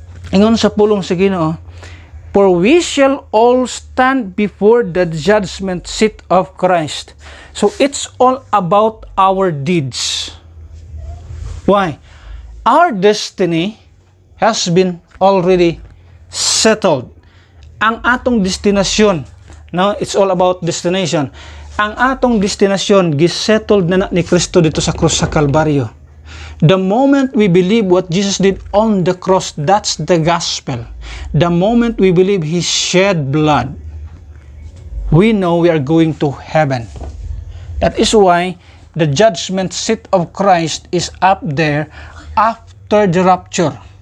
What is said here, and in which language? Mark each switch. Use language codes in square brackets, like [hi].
[ceb] Ingon sa pulong sa Ginoo, [en] for we shall all stand before the judgment seat of Christ. So it's all about our deeds. Why? Our destiny has been already settled. [ceb] Ang atong destinasyon, no? [en] It's all about destination. [ceb] Ang atong destinasyon gisettled na ni Kristo dito sa krus sa Kalbaryo. [en] The moment we believe what Jesus did on the cross, that's the gospel. The moment we believe He shed blood, we know we are going to heaven. That is why the judgment seat of Christ is up there after the rapture.